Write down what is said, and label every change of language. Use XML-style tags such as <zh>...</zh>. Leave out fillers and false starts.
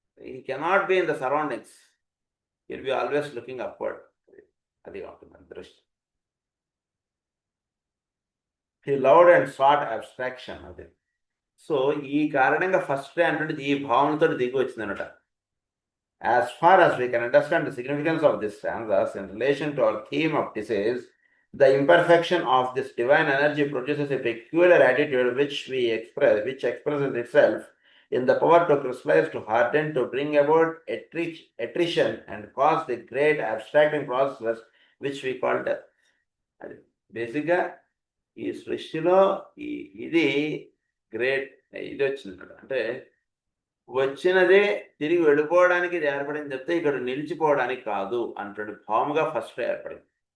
<en>He cannot be in the surroundings, will be always looking upward.</en> <te>అది ఉంటుంది దృష్టి.</te> <en>He loved and sought abstraction.</en> <te>అది సో ఈ కారణంగా ఫస్ట్ అంటే ఈ భావనతో దిగి వచ్చిందనమాట.</te> <en>As far as we can understand the significance of this stanzas in relation to our theme of disease, the imperfection of this divine energy produces a peculiar attitude which expresses itself in the power to crystallize, to harden, to bring about attrition and cause the great abstracting process which we call death.</en> <te>బేసిక్గా ఈ సృష్టిలో ఇది great ఇది వచ్చింది. అంటే వచ్చినదే తిరిగి వెళ్ళిపోవడానికి ఇది ఏర్పడింది చెప్తే ఇక్కడ నిలిచిపోవడానికి కాదు అంటాడు భావముగా ఫస్ట్ ఏర్పడింది.</te>